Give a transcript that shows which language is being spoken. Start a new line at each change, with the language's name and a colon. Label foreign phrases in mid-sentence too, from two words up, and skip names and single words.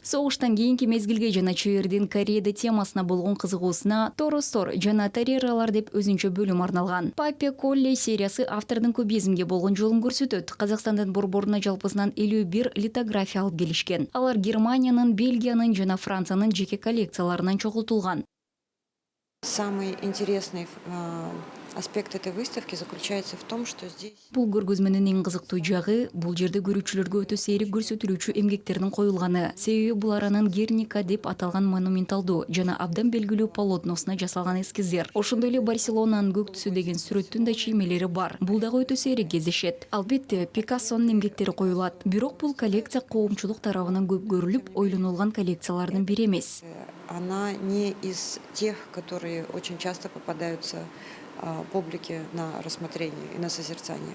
Kyrgyz: Согуштан кийинки мезгилге жана чебердин Кореяда темасына болгон кызыгуусуна Торостор жана Тарералар деп өзүнчө бөлүм арналган. Папе Колле сериясы автордун кубизмге болгон жолун көрсөтөт. Казакстандын борборуна жалпысынан 51 литография алып келишкен. Алар Германиянын, Бельгиянын жана Франциянын жеке коллекцияларынан чогултулган.
Russian: Самый интересный аспект этой выставки заключается в том, что здесь...
Kyrgyz: Бул көргөзмөнүн эң кызыктуу жагы бул жерде көрүүчүлөргө өтө сейрек көрсөтүлүүчү эмгектердин коюлганы. Себеби булар анын Герника деп аталган монументалдуу жана абдан белгилүү полотносуна жасалган эскиздер. Ошондой эле Барселонанын көк түсү деген сүрөттүн да чиймелери бар. Бул дагы өтө сейрек кездешет. Албетте, Пикассонун эмгектери коюлат. Бирок бул коллекция коомчулук тарабынан көп көрүлүп, ойлонулган коллекциялардын бири эмес.
Russian: Она не из тех, которые очень часто попадаются публике на рассмотрение и на созерцание.